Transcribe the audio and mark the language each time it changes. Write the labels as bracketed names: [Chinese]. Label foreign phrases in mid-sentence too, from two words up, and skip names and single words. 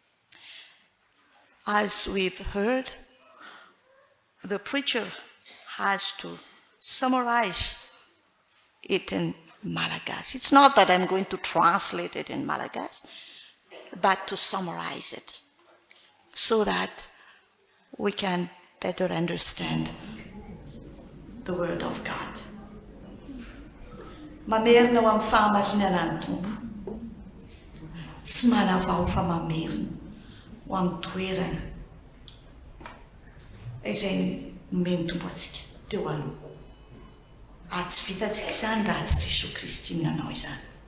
[English] As we've heard, the preacher has to summarize it in Malagasy. It's not that I'm going to translate it in Malagasy, but to summarize it so that we can better understand the Word of God. [Malagasy] Mamerina ho amin'ny fahamarinana ny Tompo. Tsy manavao fa mamerina ho amin'ny toerana izay nomeny Tompo antsika teo aloha. Ary tsy vitantsika izany raha tsy Jesosy Kristy nanao izany.